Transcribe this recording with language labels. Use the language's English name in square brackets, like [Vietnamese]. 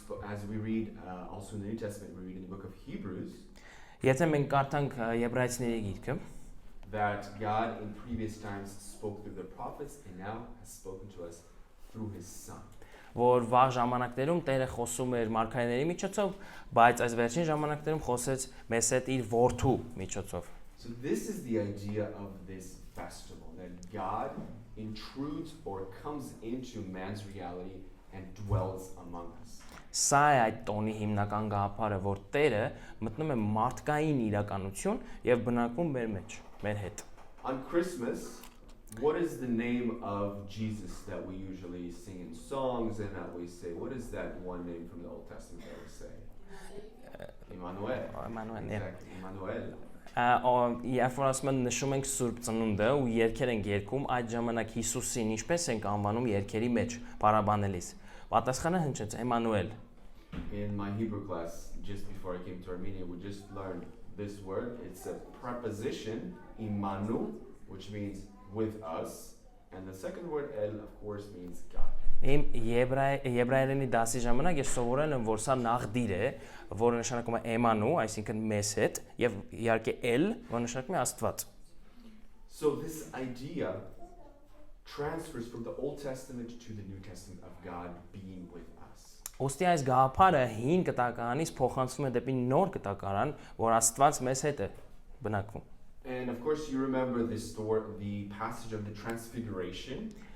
[English] As we read also in the New Testament, we read in the book of Hebrews, [Armenian] Եթե մենք կարդանք Եբրայեցիների գիրքը, [English] that God in previous times spoke through the prophets and now has spoken to us through his son. [Armenian] Որ վաղ ժամանակներում Տերը խոսում էր մարգարեների միջոցով, բայց այս վերջին ժամանակներում խոսեց մեզ հետ իր որդու միջոցով։ [English] So this is the idea of this festival, that God intrudes or comes into man's reality and dwells among us. [Armenian] Սա է այդ տոնի հիմնական գաղափարը, որ Տերը մտնում է մարդկային իրականություն եւ բնակվում մեր մեջ։ մեր հետ։ [English] On Christmas, what is the name of Jesus that we usually sing in songs and that we say? What is that one name from the Old Testament that we say? Emmanuel. Emmanuel, yeah. Exactly, Emmanuel. [Armenian] Երբ որ ասում են նշում ենք Սուրբ Ծնունդը ու երգեր ենք երգում, այդ ժամանակ Հիսուսին ինչպես ենք անվանում երգերի մեջ բարաբանելիս։ Պատասխանը հնչեց Էմանուել։ [English] In my Hebrew class, just before I came to Armenia, we just learned this word. It's a preposition, imanu, which means with us, and the second word el, of course, means God. [Armenian] Իմ եբրայերենի դասի ժամանակ ես սովորել եմ, որ սա նախդիր է, որը նշանակում է Էմանու, այսինքն մեզ հետ, եւ իհարկե էլ, որը նշանակում է Աստված։ [English] So this idea transfers from the Old Testament to the New Testament of God being with us. [Armenian] Ոստի այս գաղափարը հին կտականից փոխանցվում է դեպի նոր կտակարան, որ Աստված մեզ հետ է բնակվում։ [English] And of course you remember this story, the passage of the Transfiguration.